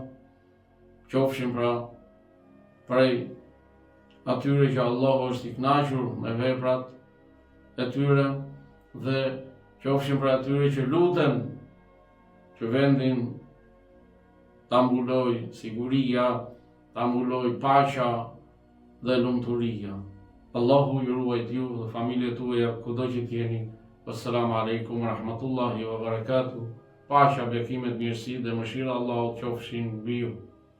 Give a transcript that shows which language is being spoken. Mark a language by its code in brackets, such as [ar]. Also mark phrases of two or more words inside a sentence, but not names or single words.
[sq] Inshallah, qofshin pra prej atyre që Allahu është i kënaqur me veprat e tyre dhe qofshin prej atyre që luten që vendin ta mbuloj siguria, ta mbuloj paqja dhe lumturia. Allahu ju ruajt ju dhe familjet tuaja kudo që t'jeni. [ar] السلام عليكم ورحمة الله وبركاته. [sq] Paqja, bekimet, mirësi dhe mëshira Allahut qofshin mbi ju.